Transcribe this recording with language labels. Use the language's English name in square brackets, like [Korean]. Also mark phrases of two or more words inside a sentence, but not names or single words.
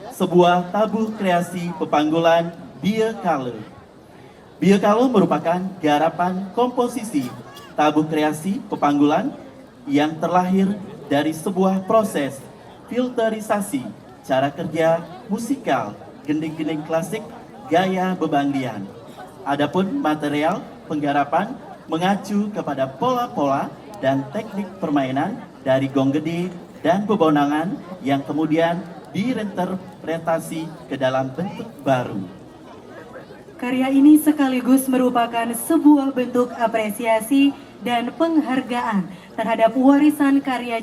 [Indonesian] sebuah tabuh kreasi pepanggulan Biekale. Biekale merupakan garapan komposisi tabuh kreasi pepanggulan yang terlahir dari sebuah proses filterisasi cara kerja musikal gending-gending klasik gaya bebangdian. Adapun material penggarapan mengacu kepada pola-pola dan teknik permainan dari gong gede dan bebonangan yang kemudian direinterpretasi ke dalam bentuk baru. Karya ini sekaligus merupakan sebuah bentuk apresiasi dan penghargaan terhadap warisan karya